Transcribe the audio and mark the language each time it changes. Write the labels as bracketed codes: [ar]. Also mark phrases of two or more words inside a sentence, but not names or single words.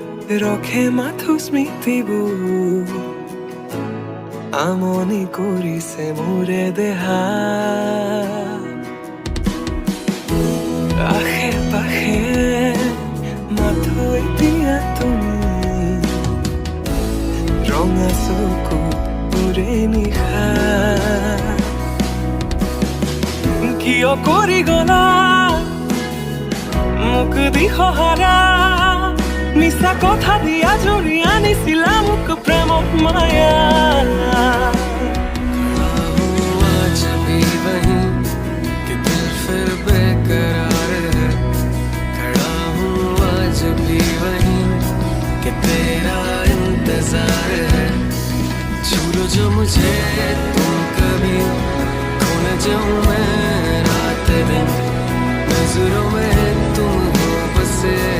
[as] ৰখে মাথো স্মৃতিবোৰ আমনি কৰিছে মোৰে দেহা আশে পাশে মাথো এতিয়া তুমি ৰঙা চকুত পুৰে নিশা কিয় কৰি গলা মোক দিশহাৰা মিছা কথা দিয়া জুৰি আনিছিলা মোক প্ৰেমক মায়া [hi] आज भी वही कि दिल फिर बेकरार है खड़ा हूँ आज भी वही कि तेरा इंतजार है छूलो जो मुझे तुम कभी खो न जाऊं मैं रात दिन नजरों में तुम हो बसे